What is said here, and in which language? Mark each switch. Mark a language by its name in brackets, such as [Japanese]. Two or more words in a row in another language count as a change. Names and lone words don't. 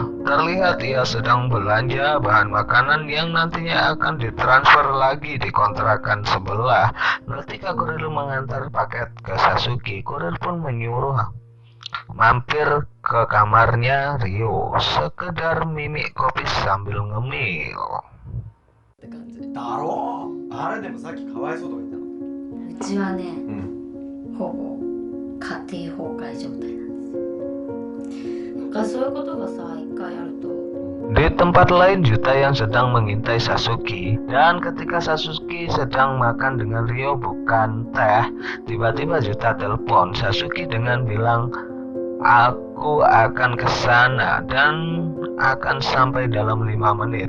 [Indonesian] Terlihat ia sedang belanja bahan makanan yang nantinya akan ditransfer lagi di kontrakan sebelah. Ketika kurir mengantar paket ke Sasuke, kurir pun menyuruh mampir ke kamarnya Rio, sekedar mimik kopi sambil ngemil. [Japanese] って感じだろう。あれでもさっきかわいそうとか言ったの。うちはね、ほぼ家庭崩壊状態なんですよ。そういうことがさ、一回やると [Indonesian] Di tempat lain, Yuta yang sedang mengintai Sasuke, dan ketika Sasuke sedang makan dengan Rio bukan teh, tiba-tiba Yuta telepon Sasuke dengan bilang, aku akan ke sana dan akan sampai dalam 5 menit.